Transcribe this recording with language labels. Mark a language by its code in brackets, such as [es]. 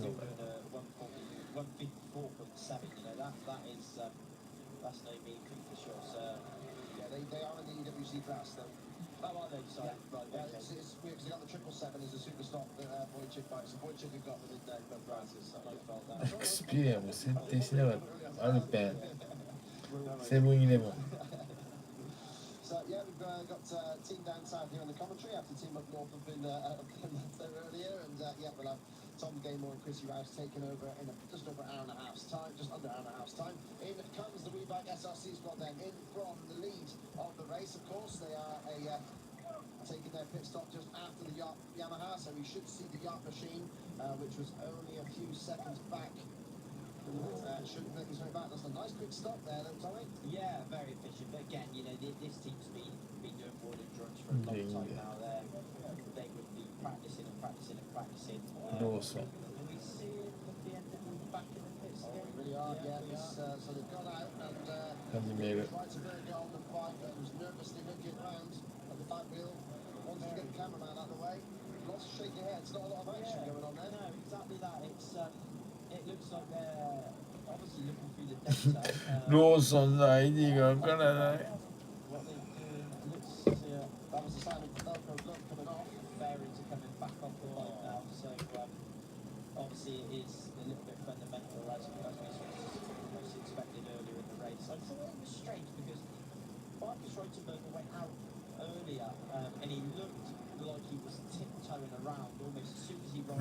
[en] doing a 154.7. You know, that is that's no mean feat for sure. So Yeah, they are in the EWC class though. oh, are they? Sorry, right, Yeah, okay. it's weird because they got the 777 as a super stock Boychik bike. So Boychik have got within their prices. So No fault there. [ja] エクスペリアも設定しなかった。アルペン、セブンイレブン。 [en] So yeah, we've got team down south here on the commentary after team up north have been there earlier, and yeah, we'll have Tom Gaymore and Chrissy Rouse taking over in just over an hour and a half's time, just under an hour and a half's time. In comes the WeBike SRC squad then, in from the lead of the race, of course. They are taking their pit stop just after the Yamaha, so we should see the yacht machine, which was only a few seconds back. Shouldn't make his way back. That's a nice quick stop there, then, Tommy. Yeah, very efficient. But again, you know, this team's been doing board endurance for a long time now. They would be practicing and practicing and practicing. Lawson. Can we see at the end of the back in the pits Oh, again? they really are, yeah. So they've gone out and [ja] 始める。 [en] Schweitzenberger on the bike that was nervously looking around at the back wheel. Wanted to get the cameraman out of the way. Lots of shaking heads. Not a lot of action going on there. No, exactly that. It looks like they're obviously looking through the data. [ja] ローソンの ID がわからない。 [en] What they're doing looks That was the Simon Velcro glove coming off. fairing to coming back off the bike now. So obviously it is a little bit fundamental as we most expected earlier in the race. I thought it was strange because Marcus Rottenberger went out earlier and he looked like he was tiptoeing around almost as soon as he rolled